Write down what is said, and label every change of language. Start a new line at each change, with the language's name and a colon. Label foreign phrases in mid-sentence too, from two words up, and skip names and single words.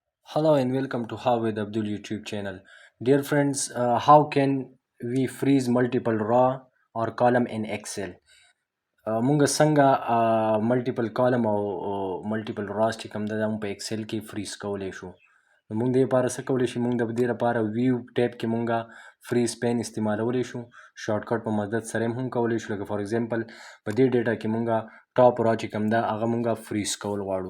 English: Hello and welcome to HowWithAbdul YouTube channel. Dear friends, how can we freeze multiple raw or column in Excel?
Pashto: مونږ څنګه
English: multiple column
Pashto: او
English: multiple rows
Pashto: چې کوم ده په ایکسل کې فریز کولی شو. نو مونږ د دې لپاره څه کولی شو؟ مونږ د دې لپاره
English: view tab
Pashto: کې مونږ
English: freeze pane
Pashto: استعمالولی شو.
English: short cut
Pashto: په مدد سره هم کولی شو. لکه
English: for example
Pashto: په دې ډیټا کې مونږ
English: top row
Pashto: چې کوم ده هغه مونږ فریز کول غواړو.